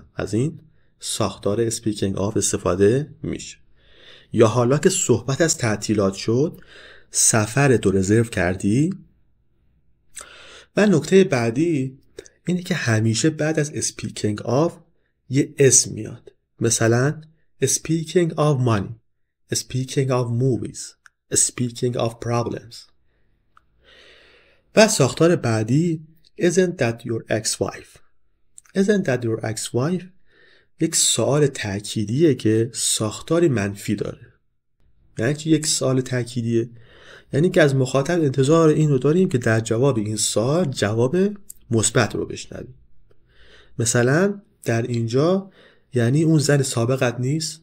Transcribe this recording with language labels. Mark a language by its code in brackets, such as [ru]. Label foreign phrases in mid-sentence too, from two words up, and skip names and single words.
[fa] از این ساختار [en] speaking of [fa] استفاده میشه. یا حالا که صحبت از تعطیلات شد، سفرت رو رزرو کردی؟ و نکته بعدی اینه که همیشه بعد از [en] speaking of [fa] یه اسم میاد. [en] مثلا speaking of money, speaking of movies, speaking of problems. [fa] و ساختار بعدی [en] isn't that your ex-wife. isn't that your ex-wife [fa] یک سوال تأکیدیه که ساختاری منفی داره. یعنی چی یک سوال تأکیدیه؟ یعنی که از مخاطب انتظار این رو داریم که در جواب این سوال جواب مثبت رو بشنویم. مثلا در اینجا یعنی اون زن سابقت نیست؟